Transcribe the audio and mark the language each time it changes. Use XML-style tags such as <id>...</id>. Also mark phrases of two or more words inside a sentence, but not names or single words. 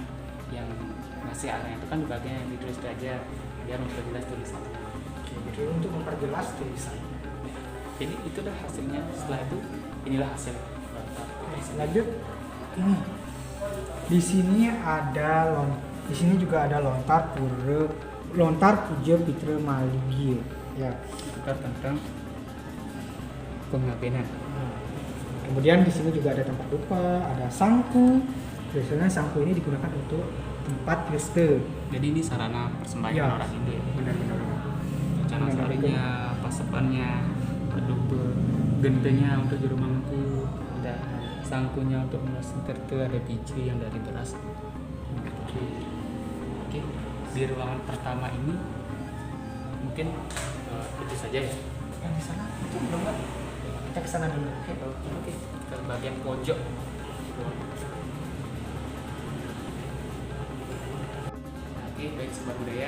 <id>Yang masih arang itu kan di bagian yang ditulis aja biar memperjelas tulisannya. Oke, jadi untuk memperjelas tulisan. Jadi itu dah hasilnya. Setelah itu inilah hasil lontar. Lanjut ini. Di sini juga ada lontar puja pitra maligi ya. Kita tentang pengabenan. Kemudian di sini juga ada tempat dupa, ada sangku. Biasanya sangku ini digunakan untuk tempat pesta. Jadi ini sarana persembahyan Ya. orang Hindu ya. Benar-benar. Rencana sarinya, pasepannya, dupa, gentenya untuk juru mangku, ada sangkunya untuk menasin tertu, ada biji yang dari beras. Oke. Di ruangan pertama ini mungkin itu saja ya. Yang di sana itu belum kan? Kita ke sana dulu. Oke. Ke bagian pojok. Oke, baik sobat budaya.</id>